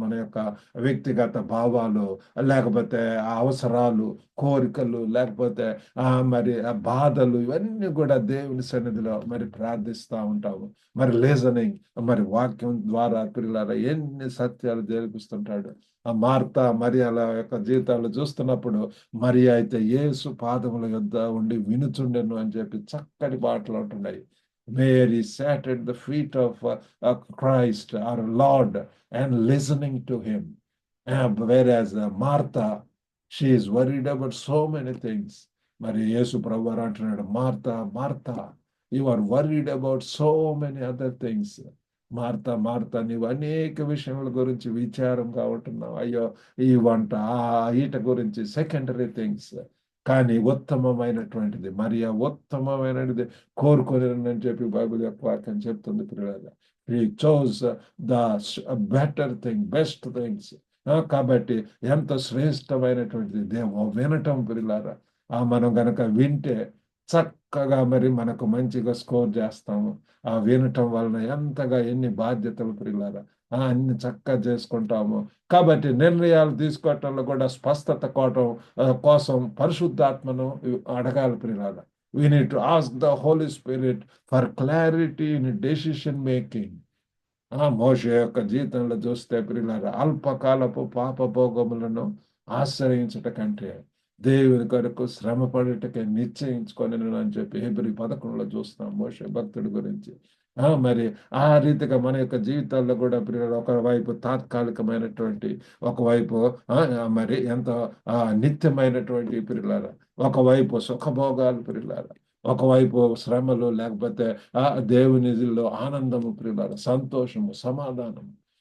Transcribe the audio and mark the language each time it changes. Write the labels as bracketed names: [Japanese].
[Telugu] మన యొక్క వ్యక్తిగత భావాలు, లేకపోతే అవసరాలు, కోరికలు, లేకపోతే మరి బాధలు, ఇవన్నీ కూడా దేవుని సన్నిధిలో మరి ప్రార్థిస్తూ ఉంటాము. మరి లిజనింగ్, మరి వాక్యం ద్వారా పిల్లల ఎన్ని సత్యాలు తెలిపిస్తుంటాడు. ఆ మార్తా మరియల యొక్క జీవితాలు చూస్తున్నప్పుడు, మరియ అయితే యేసు పాదముల యొద్ద ఉండి వినుచుండెను అని చెప్పి చక్కటి పాటలు ఉంటున్నాయి. [English] Mary sat at the feet of Christ, our Lord, and listening to him. Whereas Martha, she is worried about so many things. [Telugu] మరి యేసు ప్రభువారు అంటున్నాడు, [English] Martha Martha, you are worried about so many other things. [Telugu] Martha Martha, నీవు అనేక విషయముల గురించి విచారంగా ఉంటున్నావు. అయ్యో, ఈ వంట ఈట గురించి సెకండరీ థింగ్స్. కానీ ఉత్తమమైనటువంటిది మరియ ఉత్తమమైనది కోరుకొని అని చెప్పి బైబిల్ యొక్క వాక్యం చెప్తుంది పిల్లల. [English] He chose the better thing, best things. [Telugu] కాబట్టి ఎంత శ్రేష్టమైనటువంటిది వినటం పిల్లారా. మనం గనక వింటే చక్కగా మరి మనకు మంచిగా స్కోర్ చేస్తాము. వినటం వలన ఎంతగా ఎన్ని బాధ్యతలు పిల్లారా అన్ని చక్కగా చేసుకుంటాము. కాబట్టి నిర్ణయాలు తీసుకోవటంలో కూడా స్పష్టత కోసం పరిశుద్ధాత్మను అడగాలి పిల్లారా. [English] We need to ask the Holy Spirit for clarity in decision making. [Telugu] మోషే యొక్క జీవితంలో చూస్తే ప్రియులారా, అల్పకాలపు పాపభోగములను ఆశ్రయించుట కంటే దేవుని కొరకు శ్రమ పడుటకే నిశ్చయించుకొని అని చెప్పి హెబ్రీ 11లో చూస్తాం మోషే భక్తుడి గురించి. మరి ఆ రీతిగా మన యొక్క జీవితాల్లో కూడా ప్రియులారా, ఒకవైపు తాత్కాలికమైనటువంటి, ఒకవైపు మరి ఎంతో నిత్యమైనటువంటి ప్రియులారా, ఒకవైపు సుఖభోగాలు ప్రియులారా, ఒకవైపు శ్రమలు, లేకపోతే దేవునిలో ఆనందము ప్రియులారా, సంతోషము, సమాధానము.